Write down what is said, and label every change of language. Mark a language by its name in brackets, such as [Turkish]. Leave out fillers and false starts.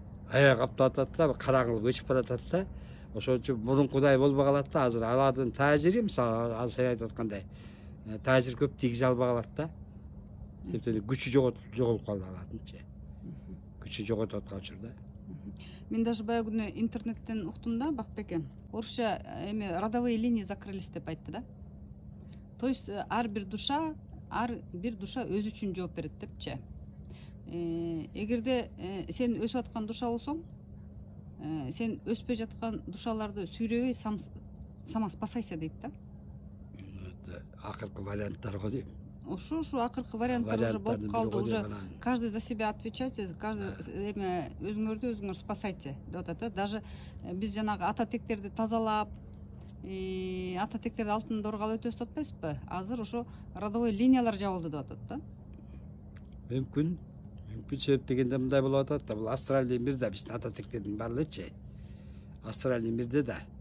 [Kyrgyz] Аябай каптап атат да, караңгылык өчүп баратат да. Ошон үчүн мурункудай болбой калат да. Азыр алардын таасири, мисалы, азыр сен айтып аткандай, таасир көп тийгизе албай калат да. Себептен күчү жоголуп калды алардынчы. Күчү жоготуп аткан учурда. Мен даже баягы күнү интернеттен уктум да, Бактбек. Орусча [Russian] родовые линии закрылись [Kyrgyz] деп айтты да. То есть ар бир душа өзү үчүн жооп берет депчи. Эгерде сен өсүп аткан душа болсоң, сен өспөй жаткан душаларды сүйрөбөй [Russian] сама спасайся [Kyrgyz] дейт да. Акыркы варианттар го дейм. Ушу акыркы варианттар уже болуп калды. [Russian] Уже каждый за себя отвечайте, каждый [Kyrgyz] өзүңөрдү өзүңөр [Russian] спасайте [Kyrgyz] деп атат да. Даже биз жанагы ата тектерди тазалап, ата тектерди алтын оргалы өтөбүз деп атпайсызбы? Азыр ошо родовой линиялар жабылды деп атат да. Мүмкүн себеп дегенде мындай болуп атат да. Бул астральный мирде биздин ата тектердин баардыгычы. Астральный мирде да.